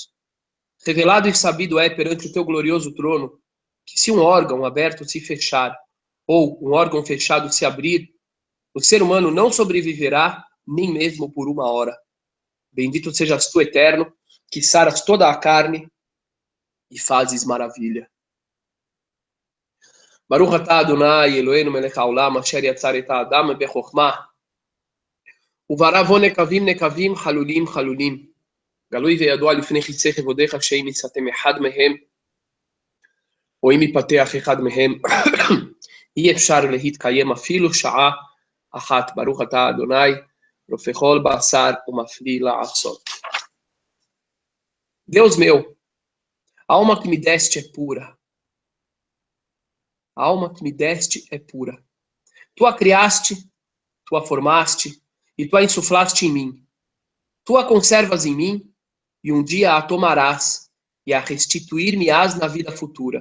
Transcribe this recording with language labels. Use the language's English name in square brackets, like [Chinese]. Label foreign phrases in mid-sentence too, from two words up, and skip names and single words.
[Portuguese] Revelado e sabido é perante o teu glorioso trono que se um órgão aberto se fechar, ou um órgão fechado se abrir, o ser humano não sobreviverá nem mesmo por uma hora. Bendito sejas tu, Eterno, que saras toda a carne e fazes maravilha. [Hebrew] ברוך אתה אדוני אלוהינו מלך העולם אשר יצר את האדם בחכמה וברא בו נקבים נקבים חלולים חלולים גלוי וידוע לפני חיצי כבודיך שאם יצאתם אחד מהם או אם ייפתח אחד מהם אי אפשר להתקיים אפילו שעה אחת. ברוך אתה אדוני רופא כל בשר ומפליא לעשות. [Portuguese] Deus meu, a alma que me deste é pura. A alma que me deste é pura. Tu a criaste, tu a formaste e tu a insuflaste em mim. Tu a conservas em mim e um dia a tomarás e a restituir-me-ás na vida futura.